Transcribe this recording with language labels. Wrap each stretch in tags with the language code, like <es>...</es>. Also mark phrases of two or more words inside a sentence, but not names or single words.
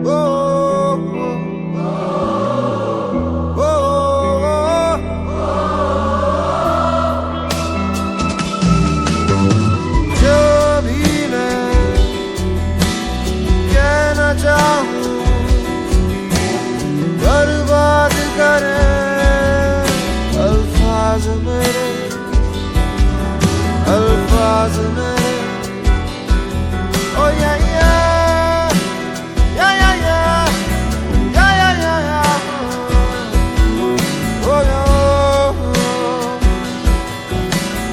<hi>Oh, oh, oh, oh, जो भी मैं कहना चाहूँ बर्बाद करे अल्फाज मेरे, अल्फाज मेरे।</hi> <en>Oh yeah, yeah, yeah, yeah, yeah, yeah, yeah, yeah, yeah. Oh yeah,</en>